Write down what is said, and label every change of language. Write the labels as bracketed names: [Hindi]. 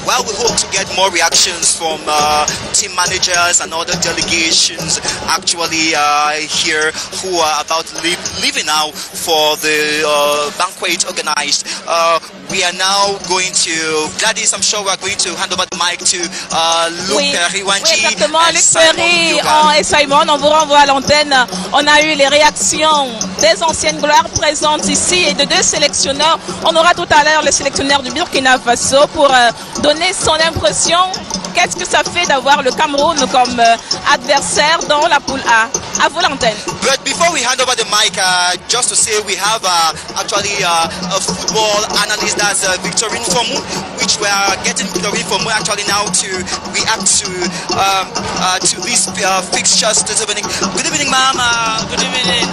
[English] Well, we hope to get more reactions from team managers and other delegations actually here who are about leaving now for the banquet organized. We are now going to, Gladys, I'm sure we are going to hand over the mic to Luc Riwanji. [French] Oui, exactement, Luc Ferry et Simon, on vous renvoie à l'antenne. On a eu les réactions des anciennes gloires présentes ici et de deux sélectionneurs. On aura tout à l'heure le sélectionneur du Burkina Faso pour donner son impression. Qu'est-ce que ça fait d'avoir le Cameroun comme adversaire dans la poule A? À vous l'antenne. [English] But before we hand over the mic, just to say we have actually a football analyst, that's Victorine Fomu, which we are getting Victorine Fomu actually now to react to these fixtures this evening. Good evening, ma'am. Good evening.